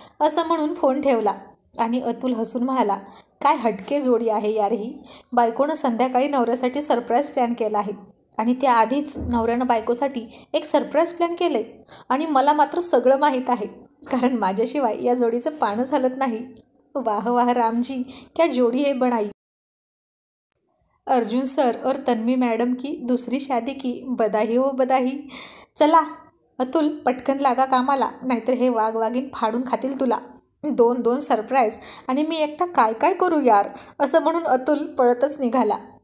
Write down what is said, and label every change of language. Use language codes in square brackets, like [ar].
[mr] असं म्हणून फोन ठेवला. आणि अतुल हसून म्हणाला, काय हटके जोडी आहे यार ही. बायकोनं संध्याकाळी नवऱ्यासाठी सरप्राईज प्लॅन केला आहे आणि त्याआधीच नवऱ्यानं बायकोसाठी एक सरप्राईज प्लॅन केलं आहे. आणि मला मात्र सगळं माहीत आहे, कारण माझ्याशिवाय या जोडीचं पानच हलत नाही. [hi] वाह वाह रामजी, क्या जोडी है बनाई. अर्जुन सर और तन्वी मॅडम की दूसरी शादी की बधाई हो बधाई. [mr] चला अतुल, पटकन लागा कामाला, नाहीतर हे वाघ वाघीन फाडून खातील तुला. 2 सरप्राईज आणि मी एकटा काय काय करू यार. असं म्हणून अतुल पळतच निघाला.